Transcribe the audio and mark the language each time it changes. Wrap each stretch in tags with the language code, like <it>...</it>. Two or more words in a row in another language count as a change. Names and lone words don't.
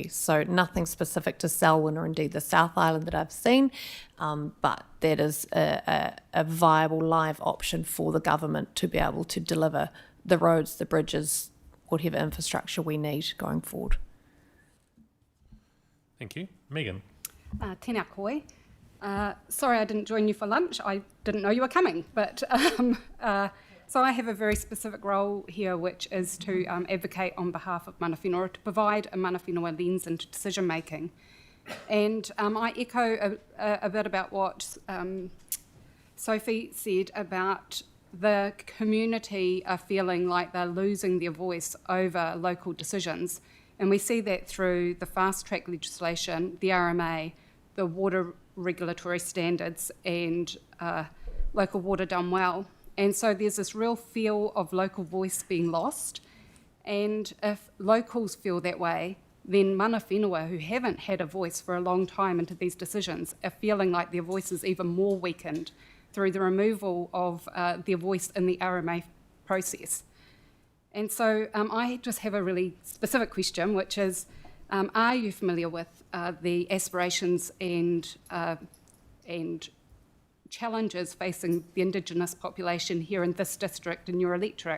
<en>So nothing specific to Selwyn or indeed the South Island that I've seen, but that is a viable live option for the government to be able to deliver the roads, the bridges, whatever infrastructure we need going forward. Thank you. Megan?</en> <mi>Tēnā koe.</mi> <en>Sorry I didn't join you for lunch. I didn't know you were coming, but so I have a very specific role here, which is to advocate on behalf of</en> <mi>mana whenua,</mi> <en>to provide a</en> <mi>mana whenua</mi> <en>lens into decision making. And I echo a bit about what Sophie said about the community are feeling like they're losing their voice over local decisions. And we see that through the fast track legislation, the RMA, the water regulatory standards, and local water done well. And so there's this real feel of local voice being lost. And if locals feel that way, then</en> <mi>mana whenua,</mi> <en>who haven't had a voice for a long time into these decisions, are feeling like their voice is even more weakened through the removal of their voice in the RMA process. And so I just have a really specific question, which is, are you familiar with the aspirations and challenges facing the Indigenous population here in this district in your electorate?</en>